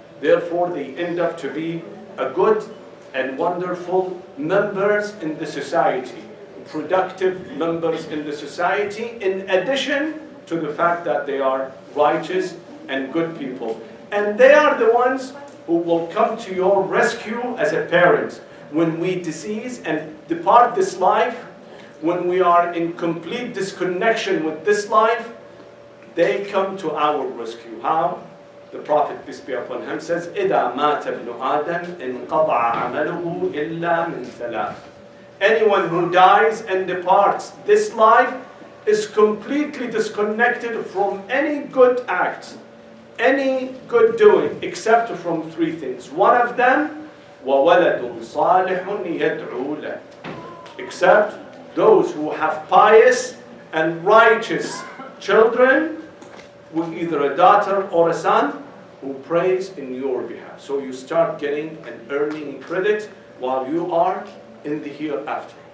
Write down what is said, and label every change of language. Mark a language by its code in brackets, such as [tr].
[en] Therefore, they end up to be a good and wonderful members in the society, productive members in the society, in addition to the fact that they are righteous and good people. And they are the ones who will come to your rescue as a parent when we disease and depart this life, when we are in complete disconnection with this life. They come to our rescue. How? The Prophet, peace be upon him, says, [ar] إِذَا مَاتَ ابْنُ آدَمْ انْقَطَعَ عَمَلُهُ إِلَّا مِنْ ثَلَاثٍ. [en] Anyone who dies and departs this life is completely disconnected from any good act, any good doing, except from three things. One of them, [ar] وَوَلَدٌ صَالِحٌ يَدْعُو لَهُ. [en] Except those who have pious and righteous children, with either a daughter or a son, who prays in your behalf. So you start getting and earning credit while you are in the hereafter.